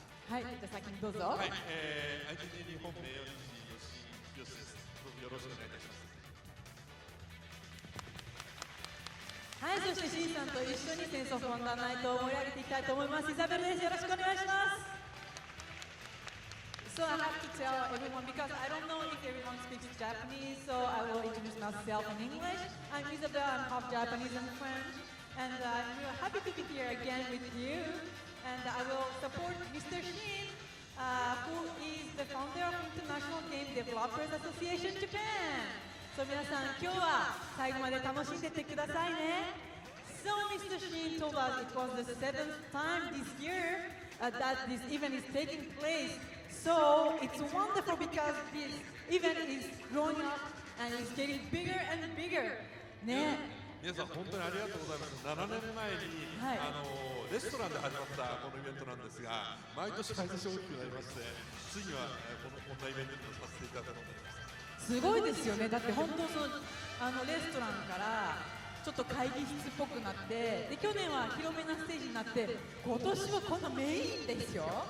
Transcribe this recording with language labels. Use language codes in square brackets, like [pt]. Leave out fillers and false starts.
[ja] はい、じゃあ先にどうぞ。はい、ITT 日本名誉理事吉です。どうぞよろしくお願いいたします。はい、そしてシンさんと一緒にセンスオブワンダーナイトを盛り上げていきたいと思います。イザベルです。よろしくお願いします。 [en] So I have to tell everyone because I don't know if everyone speaks Japanese, so I will introduce myself in English. I'm Isabel, I'm half Japanese and French, and I'm really happy to be here again with you. And I will support Mr. Shin, who is the founder of International Game Developers Association Japan. [ja] So 皆さん、今日は最後まで楽しんでってくださいね。 [en] So Mr. Shin told us it was the 7th time this year that this event is taking place. So it's wonderful because this event is growing up and it's getting bigger and bigger. [ja] ね。皆さん本当にありがとうございます。7年前に、レストランで始まったこのイベントなんですが、毎年開催して大きくなりまして、ついにはこんなイベントにさせていただくことになりました。すごいですよね。だって本当そのレストランからちょっと会議室っぽくなって、で去年は広めなステージになって、今年はこのメインですよ。